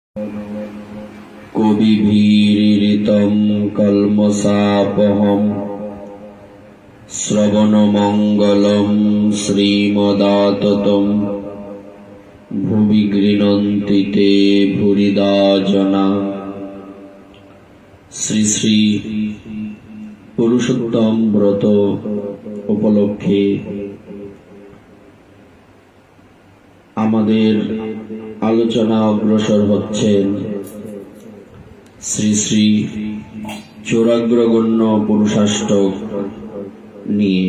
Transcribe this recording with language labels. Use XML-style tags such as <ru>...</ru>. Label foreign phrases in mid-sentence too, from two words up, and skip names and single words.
<sa>কবিভীরিতং কল্মষাপহম শ্রবণমঙ্গলম শ্রীমদাততম ভুবি গৃণন্তি তে ভুরিদা জনা।</sa> <bn>শ্রী শ্রী পুরুষোত্তম ব্রত উপলক্ষে আমাদের আলোচনা অগ্রসর হচ্ছেন শ্রী শ্রী চৌরাগ্রগণ্য পুরুষাষ্টক নিয়ে।</bn>